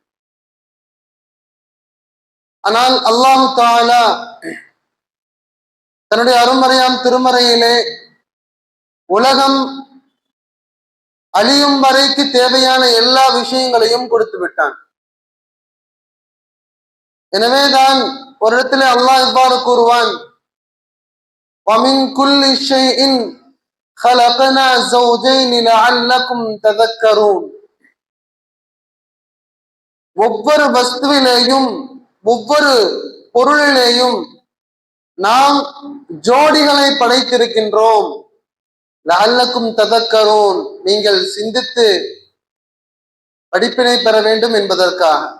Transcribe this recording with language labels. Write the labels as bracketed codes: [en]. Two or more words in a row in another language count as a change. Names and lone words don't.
[ta] ஆனால் [ar] الله تعالى [ta] தன்னுடைய அருமறையாம் திருமறையிலே உலகம் அழியும் வரைக்கு தேவையான எல்லா விஷயங்களையும் கொடுத்து விட்டான். எனவேதான் ஒரு இடத்துல அல்லாஹ் இவ்வாறு கூறுவான்: [ar] وَمِن كُلِّ شَيْءٍ خَلَقْنَا زَوْجَيْنِ لَعَلَّكُمْ تَذَكَّرُونَ. [ta] ஒவ்வொரு வஸ்துவிலேயும் ஒவ்வொரு பொருளிலேயும் நாம் ஜோடிகளை படைத்திருக்கின்றோம். [ar] لعلكم تذكرون, [ta] நீங்கள் சிந்தித்து படிப்பினை பெற வேண்டும் என்பதற்காக.